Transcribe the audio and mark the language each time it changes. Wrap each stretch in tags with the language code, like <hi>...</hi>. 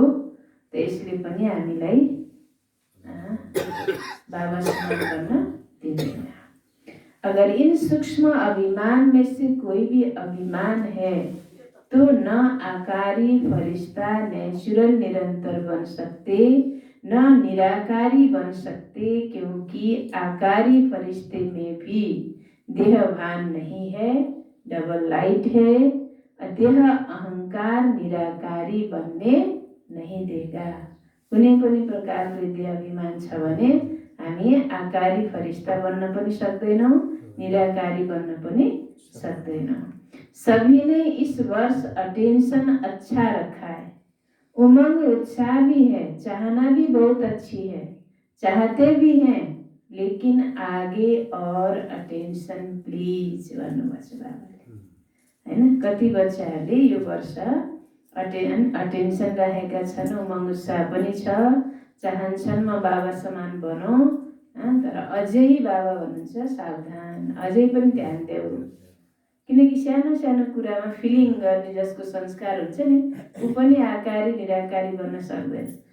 <ne>त यसले पनि हामीलाई बाबा समान गर्न दिँदैन।</ne> <hi>अगर इन सूक्ष्म अभिमान में से कोई भी अभिमान है तो न आकारी फरिश्ता नेचुरल निरंतर बन सकते, न निराकारी बन सकते, क्योंकि आकारी फरिश्ते में भी देहभान नहीं है, डबल लाइट है। देह अहंकार निराकारी बनने नहीं देगा।</hi> <ne>कुनै पनि प्रकारले देहाभिमान छ भने हामी आकारी फरिश्ता बन्न पनि सक्दैनौँ, निराकारी बन्न पनि सक्दैनौँ।</ne> <hi>सभी ने इस वर्ष अटेंशन अच्छा रखा है, उमंग उत्साह भी है, चाहना भी बहुत अच्छी है, चाहते भी हैं, लेकिन आगे और अटेंशन प्लिज</hi> <ne>भन्नुभएको छ बाबाले हैन। कति बच्चाहरूले यो वर्ष अटेन्सन राखेका छन्, उमंग उत्साह पनि छ, चाहन्छन् म बाबा समान बनौँ, तर अझै बाबा भन्नुहुन्छ सावधान, अझै पनि ध्यान देऊ। किनकि सानो सानो कुरामा फिलिङ गर्ने जसको संस्कार हुन्छ नि, ऊ पनि आकारी निराकारी बन्न सक्दैन।</ne>